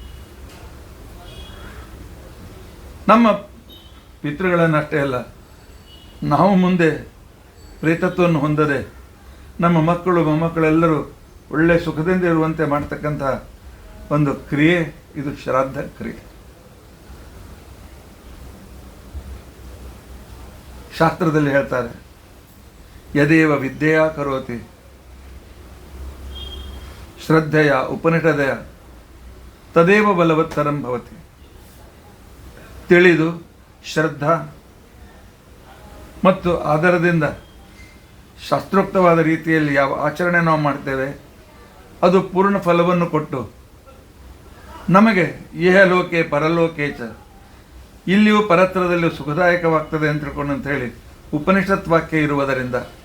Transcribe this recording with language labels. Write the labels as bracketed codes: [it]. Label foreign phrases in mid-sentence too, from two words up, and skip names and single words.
[kn] ನಮ್ಮ ಪಿತೃಗಳನ್ನಷ್ಟೇ ಅಲ್ಲ, ನಾವು ಮುಂದೆ ಪ್ರೇತತ್ವವನ್ನು ಹೊಂದದೆ ನಮ್ಮ ಮಕ್ಕಳು ಮೊಮ್ಮಕ್ಕಳೆಲ್ಲರೂ ಒಳ್ಳೆಯ ಸುಖದಿಂದ ಇರುವಂತೆ ಮಾಡ್ತಕ್ಕಂಥ ಒಂದು ಕ್ರಿಯೆ ಇದು ಶ್ರಾದ್ದ ಕ್ರಿಯೆ. ಶಾಸ್ತ್ರದಲ್ಲಿ ಹೇಳ್ತಾರೆ, [sa] ಯದೇವ ವಿದ್ಯೆಯ ಕರೋತಿ ಶ್ರದ್ಧೆಯ ಉಪನಿಷದಯ ತದೇವ ಬಲವತ್ತರಂ ಭವತಿ. [kn] ತಿಳಿದು ಶ್ರದ್ಧಾ ಮತ್ತು ಆಧಾರದಿಂದ ಶಾಸ್ತ್ರೋಕ್ತವಾದ ರೀತಿಯಲ್ಲಿ ಯಾವ ಆಚರಣೆ ನಾವು ಮಾಡ್ತೇವೆ ಅದು ಪೂರ್ಣ ಫಲವನ್ನು ಕೊಟ್ಟು ನಮಗೆ [sa] ಇಹಲೋಕೆ ಪರಲೋಕೆ ಚ [kn] ಇಲ್ಲಿಯೂ ಪರತ್ರದಲ್ಲಿಯೂ ಸುಖದಾಯಕವಾಗ್ತದೆ ಅಂತ ತಿಳ್ಕೊಂಡು ಅಂತ ಹೇಳಿ ಉಪನಿಷತ್ ವಾಕ್ಯ ಇರುವುದರಿಂದ